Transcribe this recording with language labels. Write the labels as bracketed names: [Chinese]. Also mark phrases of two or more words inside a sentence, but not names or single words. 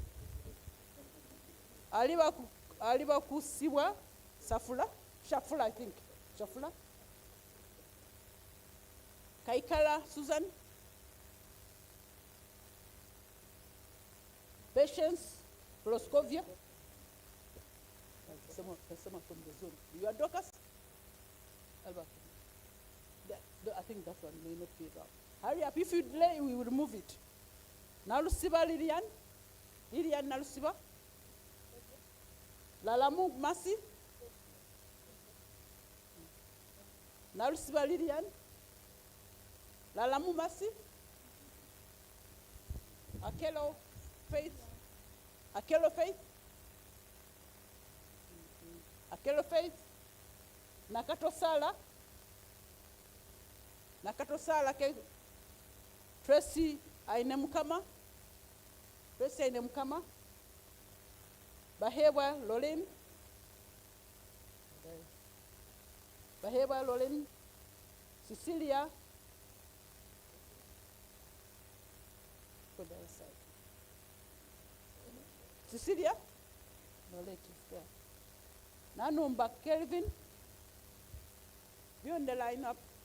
[English] Aliba Kusiwa Shafula, I think. Shafula. Kaikala Susan. Patience, Proscovia. Someone from the zone. You are Dorcas? Albert. I think that one may not be around. Hurry up. If you delay, we will remove it. Nalusiba Lilian. Nalusiba. Lalamu Masi. Nalusiba Lilian. Lalamu Masi. Akelo Faith. Nakato Sala. Tracy aine mukama, Tracy aine mukama, Bahebwa Lolin, Bahebwa Lolin, Cecilia, go the other side. Cecilia, Lolin is there. Nanumba Kelvin, be on the lineup.